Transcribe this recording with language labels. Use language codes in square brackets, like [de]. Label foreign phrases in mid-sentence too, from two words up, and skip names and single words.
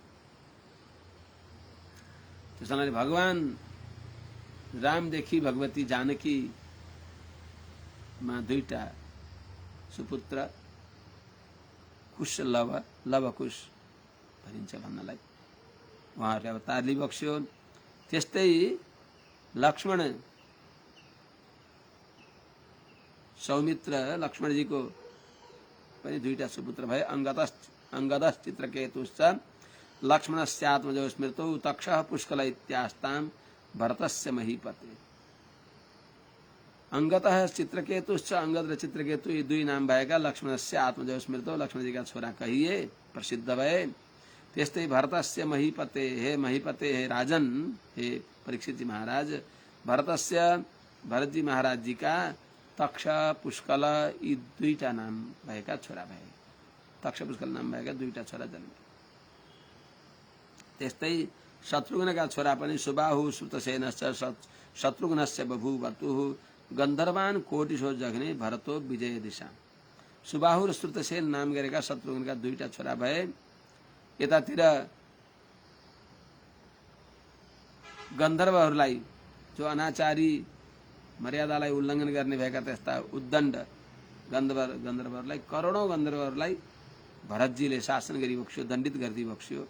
[ne] त्यसैले भगवान रामदेखि भगवती जानकी मा दुईटा सुपुत्र कुश लव, लवकुश भनिन्छ भन्नलाई उहाँहरूले अवतार लिबक्स्यो। त्यस्तै लक्ष्मण सौमित्र लक्ष्मणजीको पनि दुईटा सुपुत्र भए। [sa] अंगदश्च चित्रकेतुश्च लक्ष्मणस्यात्मजो स्मृतौ तक्षः पुष्कल इत्यास्ताम भरतस्य महीपते। अंगतः चित्रकेतुश्च, [ne] अंगद र चित्रकेतु ये दुई नाम भएका [sa] लक्ष्मणस्य आत्मजो स्मृतौ, [ne] लक्ष्मणजीका छोरा कहिए, प्रसिद्ध भए। [sa] त्यस्तै भरतस्य महीपते, हे महीपते, [ne] हे राजन, हे परीक्षित जी महाराज, भरतस्य, भरतजी महाराज जी का तक्ष पुष्कल यी दुईटा नाम भएका छोरा भए। तक्ष पुष्कल नाम भएका दुईटा छोरा जन्मे। त्यस्तै शत्रुघ्नका छोरा पनि [sa] सुबाहु श्रुतसेनश्च शत्रुघ्नस्य बभूवतुः गन्धर्वान कोटिशो जघ्ने भरतो विजय दिशा। [ne] सुबाहु र श्रुतसेन नाम गरेका शत्रुघ्नका दुईटा छोरा भए। यतातिर गन्धर्वहरूलाई, जो अनाचारी मर्यादालाई उल्लङ्घन गर्ने भएका त्यस्ता उद्दण्ड गन्धर्वहरूलाई, करोडौं गन्धर्वहरूलाई भरतजीले शासन गरी बक्स्यो, दण्डित गर्दै बक्स्यो।